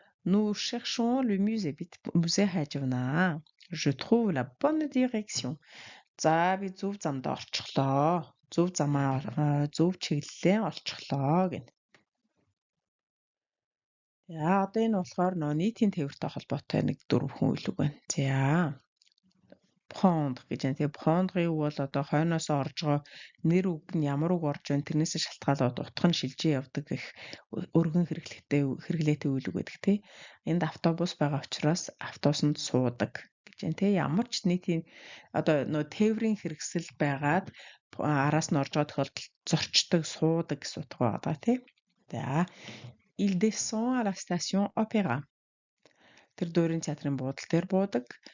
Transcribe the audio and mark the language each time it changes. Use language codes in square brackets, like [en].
[fr] Nous cherchons le musée. [mn] Би музей хайж байна. [fr] Je trouve la bonne direction. [mn] За би зөв замд орчихлоо. Зөв замаар зөв чиглэлээ олчихлоо гэнэ. За одоо энэ болохоор нийтийн тээвэртэй холбоотой нэг 4 хүн үйл үг байна. За prendre гэж байна. Тэгээ prendre-ыг бол одоо хойноос орж байгаа нэр үг нь ямар үг орж байна тэрнээс шалтгаалаад утга нь шилжиж явдаг гэх өргөн хэрэглээтэй үйл үг байдаг тий. Энд автобус байгаа учраас автобусанд суудаг гэж байна тий. Ямар ч нийтийн одоо нөө тээврийн хэрэгсэл байгаад араас нь орж байгаа тохиолдолд зорчдог, суудаг гэсэн утга байгаа тий. [fr] За il descend à la station opéra. [mn] Тэр дуурин театрын буудлын дээр буудаг.